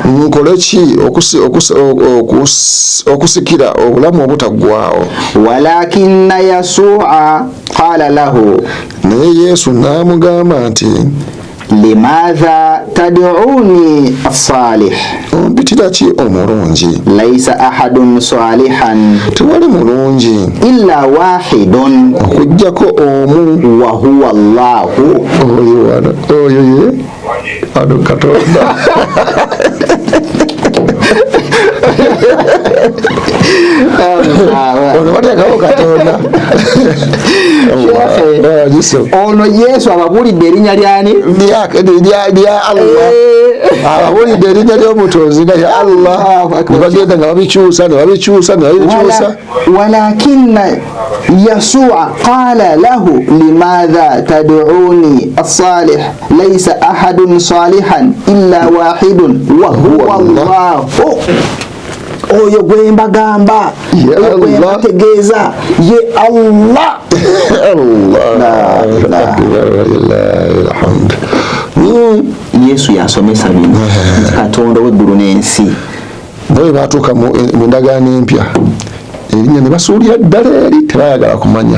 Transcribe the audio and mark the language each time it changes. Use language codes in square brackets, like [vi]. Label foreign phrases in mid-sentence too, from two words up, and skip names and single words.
[lg] nkole ki okusikira obulamu obutaggwaawo [ar] ولكن يسوع قال له [lg] naye yesu n'amugamba nti [ar] لماذا تدعوني الصالح [lg] ompitira ki omulungi [ar] ليس أحد صالحا [lg] tewali mulungi [ar] إلا واحد [lg] okujjako omu [ar] وهو الله [lg] oyo ye ado Katonda ono bateekawo Katonda ono Yesu ababulidde erinnya lyani lya Allah ababulidde erinnya ly'omutonzi nga ya Allah nebagenda nga babikyusa [ar] ولكن يسوع قال له لماذا تدعوني الصالح ليس أحد صالحا إلا واحد وهو الله [lg] oyo gwe mbagamba oyo gwe mbategeeza ye Allah Yesu yasomesa bino Katonda w'eggulu n'ensi naye batuuka mu ndagaano empya erinnya ne basuulira ddala eri tebayagala kumanya